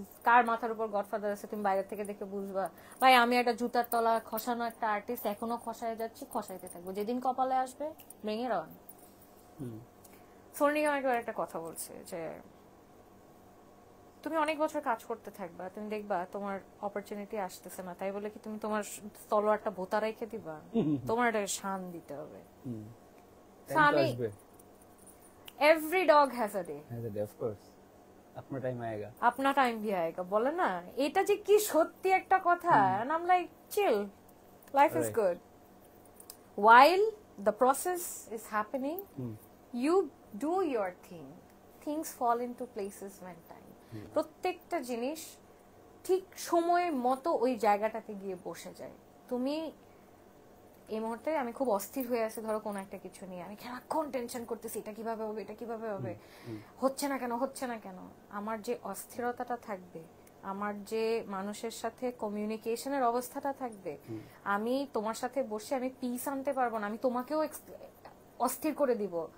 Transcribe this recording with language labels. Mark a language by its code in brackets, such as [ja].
[bn] কার মাথার উপর গডফাদার আছে তুমি বাইরে থেকে দেখে বুঝবা। ভাই আমি একটা জুতার তলা খসানো একটা আর্টিস্ট, এখনো খসায় যাচ্ছি, খসাইতে থাকবো, যেদিন কপালে আসবে [en] Bring it on. [bn] সোনি আমাকে একটা কথা বলছে যে তুমি অনেক বছর কাজ করতে থাকবা, তুমি দেখবা তোমার অপরচুনিটি আসতেছে না, তাই বলে কি তুমি তোমার তলোয়ারটা ভোতা রেখে দিবা? তোমার একটা শান দিতে হবে। আমি [en] every dog has a day, of course, [hi] अपना टाइम आएगा, अपना टाइम भी आएगा [bn] বলে না, এটা যে কি সত্যি একটা কথা। [en] and I'm like chill, life is good while the process is happening. You do your thing, things fall into places when time. [bn] প্রত্যেকটা জিনিস ঠিক সময় মতো ওই জায়গাটাতে গিয়ে বসে যায়। তুমি এই মুহূর্তে আমি খুব অস্থির হয়ে আছি ধরো কোন একটা কিছু নিয়ে, আমি সারাক্ষণ টেনশন করতেছি এটা কিভাবে হবে, এটা কিভাবে হবে, হচ্ছে না কেন, হচ্ছে না কেন। আমার যে অস্থিরতাটা থাকবে, আমার যে মানুষের সাথে কমিউনিকেশনের অবস্থাটা থাকবে, আমি তোমার সাথে বসে আমি পিস আনতে পারবো না, আমি তোমাকেও অস্থির করে দিব।